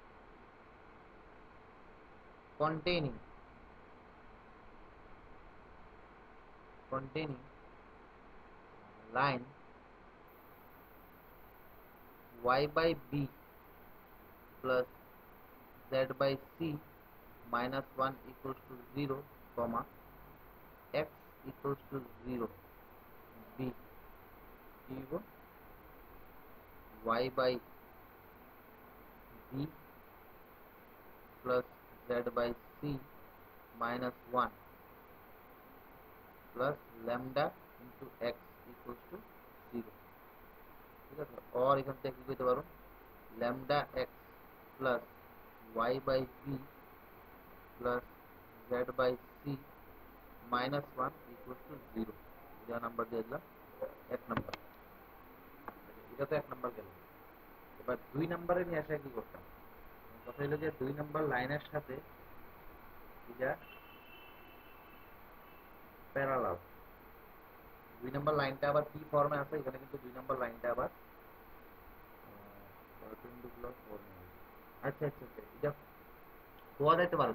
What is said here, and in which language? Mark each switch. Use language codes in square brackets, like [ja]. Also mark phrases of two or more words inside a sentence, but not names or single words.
[en] containing line y by b plus z by c minus 1 equals to 0, comma x equals to 0 b, y by b plus z by c minus 1 plus lambda into x equals to 0 [bn] ঠিক আছে और এখান থেকে কি করতে পারো [en] lambda x plus y by b plus z by c minus 1 equals to 0 [bn] এটা নাম্বার দিয়ে দিলাম এক নাম্বার এটা তো এক নাম্বার গেল এবার দুই নাম্বারে নিয়ে আসা কি করতাম কথা হলো যে দুই নাম্বার লাইনের সাথে এটা প্যারালাল দুই নাম্বার লাইনটা আবার কি ফর্মে আছে এখানে কিন্তু দুই নাম্বার লাইনটা আবার পারপেন্ডিকুলার ফর্মে আছে আচ্ছা আচ্ছা এটা কোয়া যাইতে পারে